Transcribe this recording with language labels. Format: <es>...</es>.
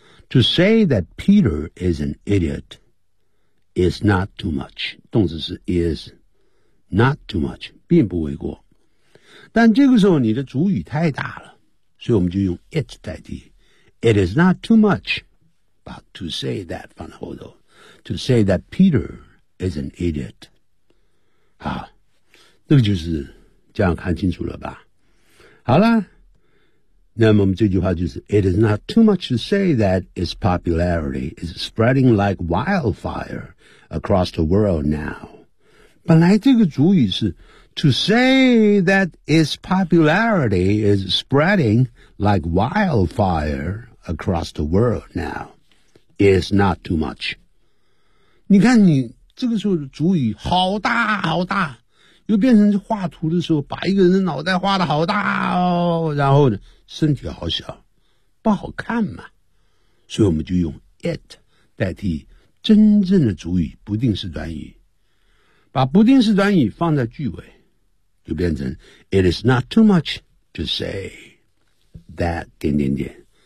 <en>To say that Peter is an idiot is not too much.</en> <zh>动词是</zh> <en>is not too much,</en> <zh>并不为过。但这个时候你的主语太大了，所以我们就用 it 代替。</zh> <en>It is not too much. But to say that,</en> <zh>放在后头</zh> <en>to say that Peter is an idiot.</en> <zh>好，那个就是这样看清楚了吧。好了，那么我们这句话就是</zh> <en>It is not too much to say that its popularity is spreading like wildfire across the world now.</en> <zh>本来这个主语是</zh> <en>To say that its popularity is spreading like wildfire across the world now. Is not too much.</en> <zh>你看你这个时候的主语好大好大，又变成画图的时候把一个人的脑袋画得好大哦，然后呢身体好小，不好看嘛。所以我们就用 it 代替真正的主语不定式短语，把不定式短语放在句尾，就变成</zh> <en>It is not too much to say that</en> <zh>点点点。</zh>